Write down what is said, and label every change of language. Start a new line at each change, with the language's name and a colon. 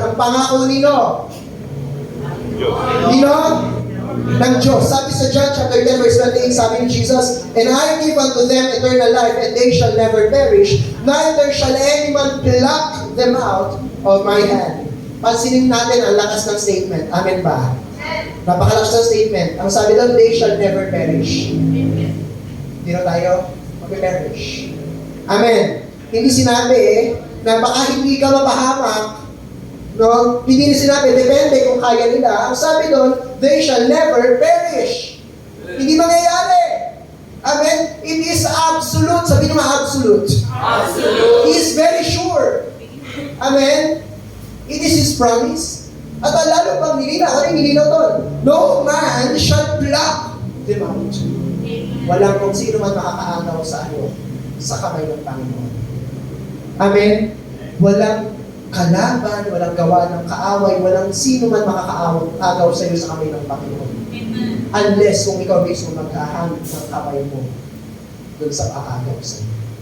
Filipino: Ang pangako nino? Nino? Ng Diyos. Sabi sa
English: John chapter 10 verse 28,
Filipino: sabi ni Jesus,
English: "And I give unto them eternal life, and they shall never perish, neither shall any man pluck them out of my hand."
Filipino: Pansinin natin ang lakas ng statement. Amen ba? Napakalakas ng statement. Ang sabi doon,
English: they shall never perish.
Filipino: Hindi na tayo mag-perish. Amen. Hindi sinabi na baka hindi ka mapahamak. No? Hindi na sinabi, depende kung kaya nila. Ang sabi doon,
English: they shall never perish.
Filipino: Hindi mangyayari.
English: Amen? It is absolute.
Filipino: Sabi nyo nga, absolute.
English: Absolute. He is very sure. Amen? It is His promise.
Filipino: At lalo pang nilinaw, ano yung nilinaw doon?
English: No man shall pluck them out.
Filipino: Walang kung sino man makakaagaw sa sa kamay ng Panginoon. Amen? Walang kalaban, walang gawa ng kaaway, walang sino man makakaagaw sa iyo sa kamay ng Panginoon. Unless kung ikaw mismo magkahangit ng kamay mo doon sa aagaw sa iyo.